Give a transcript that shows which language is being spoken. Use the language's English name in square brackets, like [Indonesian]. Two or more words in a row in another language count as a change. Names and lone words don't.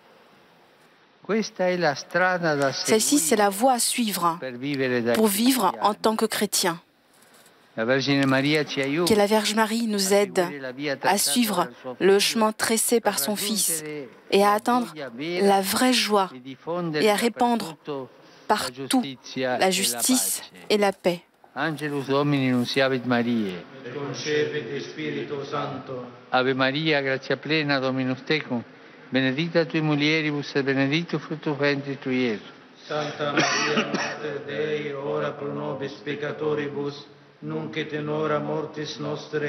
[French] Celle-ci, c'est la voie à suivre pour vivre en tant que chrétien. Que la Vierge Marie nous aide à suivre le chemin tracé par son Fils et à atteindre la vraie joie et à répandre partout la justice et la paix. [Latin] Angelus Domini nunciavit Mariae. Et concepit Spiritu Sancto. Ave Maria, gratia plena, Dominus tecum, benedicta tui mulieribus et benedictus fructus ventris tui, Iesus. Santa Maria, Mater Dei, ora pro nobis peccatoribus, nunc et in hora mortis nostre.